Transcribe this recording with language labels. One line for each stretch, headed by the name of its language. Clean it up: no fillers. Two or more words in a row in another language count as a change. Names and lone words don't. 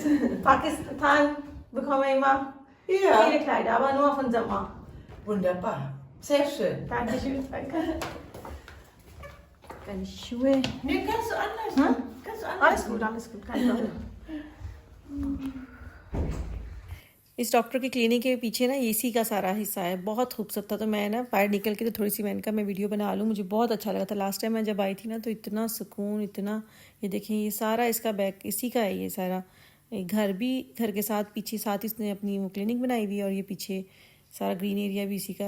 German: Pakistan bekommen wir immer Ja. viele Kleider, aber nur von Sommer. Wunderbar. Sehr schön. Dankeschön, danke. Deine Schuhe. Nee, kannst du anders. Hm? Kannst du anders. Alles gut, kein Problem.
Hindi: इस डॉक्टर की क्लिनिक के पीछे ना एसी का सारा हिस्सा है, बहुत खूबसूरत था। तो मैं ना बाहर निकल के तो थोड़ी सी मैंने कहा मैं वीडियो बना लूँ, मुझे बहुत अच्छा लगा था।
English: last time
Hindi: मैं जब आई थी ना, तो इतना सुकून, इतना, ये देखें, ये सारा इसका बैक इसी का है। ये सारा घर भी, घर के साथ पीछे साथ इसने अपनी वो क्लिनिक बनाई हुई है, और ये पीछे सारा
English: green area
Hindi: भी इसी का है।